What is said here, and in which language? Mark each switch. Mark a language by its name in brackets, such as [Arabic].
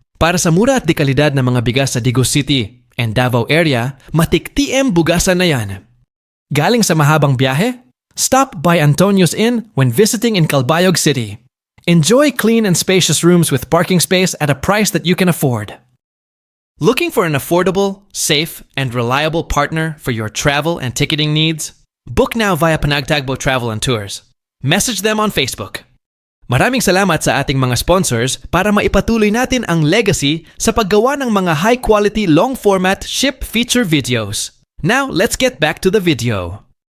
[Filipino] Para sa mura at dekalidad ng mga bigas sa Digo City and Davao area, matik TM Bugasan na yan. Galing sa mahabang biyahe? [English] Stop by Antonio's Inn when visiting in Calbayog City. Enjoy clean and spacious rooms with parking space at a price that you can afford. Looking for an affordable, safe, and reliable partner for your travel and ticketing needs? Book now via Panagtagbo Travel and Tours. Message them on Facebook. [Filipino] Maraming salamat sa ating mga sponsors para maipatuloy natin ang legacy sa paggawa ng mga [English] high-quality long-format ship feature videos. Now, let's get back to the video.